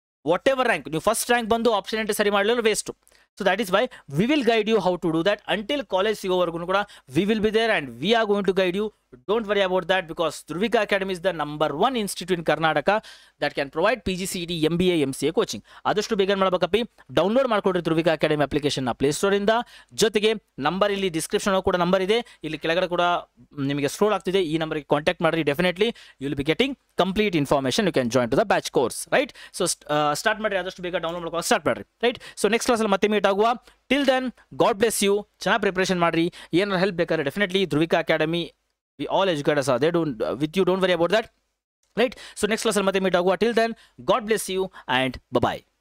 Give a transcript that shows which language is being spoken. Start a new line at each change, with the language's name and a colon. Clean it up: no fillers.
English: whatever rank,
Kannada: ನೀವು first rank ಬಂದು option entry ಸರಿ ಮಾಡಲಿಲ್ಲ waste.
English: So that is why we will guide you how to do that until college
Kannada: ಸಿಗೋವರೆಗೂ ಕೂಡ
English: we will be there and we are going to guide you. Don't worry about that because Dhruvika Academy is the #1 institute in Karnataka that can provide PGCET, MBA, MCA coaching.
Kannada: ಆದಷ್ಟು ಬೇಗ ಮಾಡಬೇಕಪ್ಪಿ, download ಮಾಡ್ಕೊಡ್ರಿ Dhruvika Academy application ನ play store ಇಂದ. ಜೊತೆಗೆ number ಇಲ್ಲಿ description ಕೂಡ number ಇದೆ, ಇಲ್ಲಿ ಕೆಳಗಡೆ ಕೂಡ ನಿಮಗೆ ಸ್ಕ್ರೋಲ್ ಆಗ್ತಿದೆ, ಈ ನಂಬರ್ಗೆ ಕಾಂಟ್ಯಾಕ್ಟ್ ಮಾಡ್ರಿ.
English: Definitely you will be getting complete information. You can join to the batch course, right?
Kannada: So start ಮಾಡ್ರಿ, ಆದಷ್ಟು ಬೇಗ ಡೌನ್ಲೋಡ್ ಮಾಡ್ಕೊಂಡು ಸ್ಟಾರ್ಟ್ ಮಾಡ್ರಿ, ರೈಟ್? ಸೊ ನೆಕ್ಸ್ಟ್ ಕ್ಲಾಸಲ್ಲಿ ಮತ್ತೆ ಮೀಟ್ ಆಗುವ.
English: Till then God bless you.
Kannada: ಚೆನ್ನಾಗಿ ಪ್ರಿಪರೇಷನ್ ಮಾಡ್ರಿ. ಏನಾರು ಹೆಲ್ಪ್ ಬೇಕಾದ್ರೆ definitely
English: Dhruvika Academy, we all educators are there with you. Don't worry about that, right?
Kannada: So next class al matte meet aguva.
English: Till then, God bless you and bye bye.